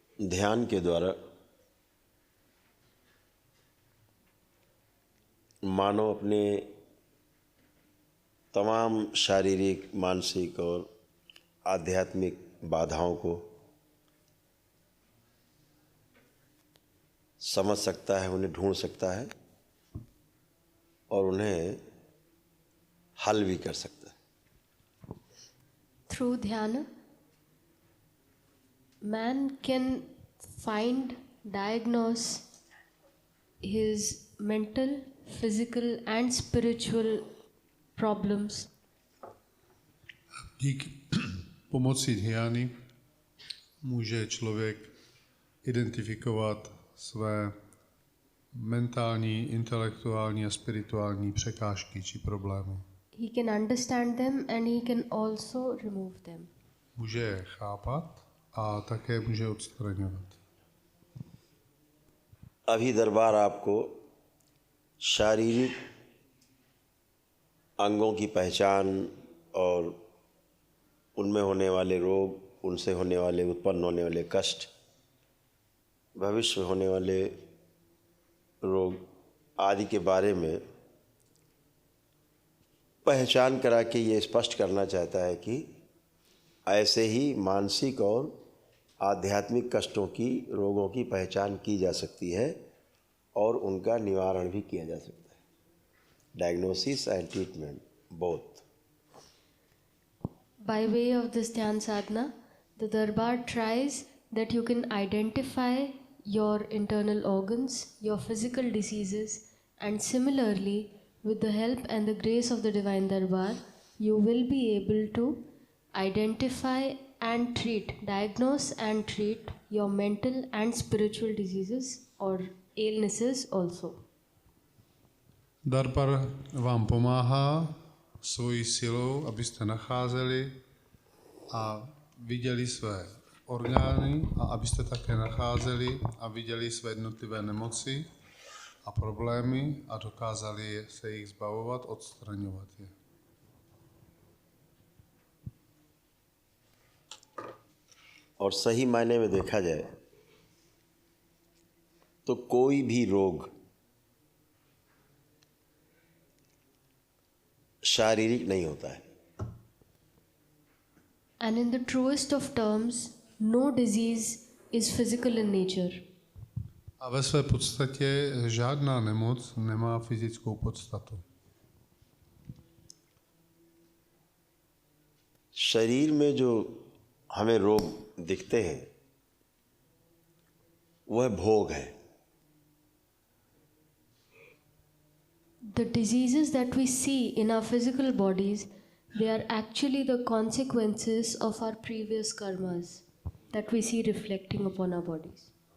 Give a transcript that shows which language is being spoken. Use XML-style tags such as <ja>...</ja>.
<hi>ध्यान के द्वारा मानव अपने तमाम शारीरिक, मानसिक और आध्यात्मिक बाधाओं को समझ सकता है, उन्हें ढूंढ सकता है और उन्हें हल भी कर सकता है।</hi> <en>Through dhyana, man can find, diagnose his mental, physical and spiritual problems.</en> <cs>Díky pomoci dhyány může člověk identifikovat své mentální, intelektuální a spirituální překážky či problémy.</cs> <en>He can understand them and he can also remove them.</en> <cs>Může je chápat a také může odstraňovat.</cs> <hi>अभी दरबार आपको शारीरिक अंगों की पहचान और उनमें होने वाले रोग, उनसे होने वाले, उत्पन्न होने वाले कष्ट, भविष्य में होने वाले रोग आदि के बारे में पहचान करा के ये स्पष्ट करना चाहता है कि ऐसे ही मानसिक और आध्यात्मिक कष्टों की, रोगों की पहचान की जा सकती है और उनका निवारण भी किया जा सकता है।</hi> <en>Diagnosis and treatment both. By way of this dhyan sadhana, the Darbar tries that you can identify your internal organs, your physical diseases, and similarly, with the help and the grace of the Divine Darbar, you will be able to identify and treat, diagnose and treat your mental and spiritual diseases or illnesses also.</en> <cs>Darbar vám pomáhá svojí silou, abyste nacházeli a viděli své orgány a abyste také nacházeli a viděli své jednotlivé nemoci a problémy a dokázali se jich zbavovat, odstraňovat je.</cs> <hi>और सही मायने में देखा जाए तो कोई भी रोग शारीरिक नहीं होता है।</hi> <en>And in the truest of terms, no disease is physical in nature.</en> <cs>A ve své podstatě žádná nemoc nemá fyzickou podstatu.</cs> <hi>शरीर में जो हमें रोग दिखते हैं वह भोग है।</hi> <en>The diseases that we see in our physical bodies, they are actually the consequences of our previous karmas that we see reflecting upon our bodies.</en>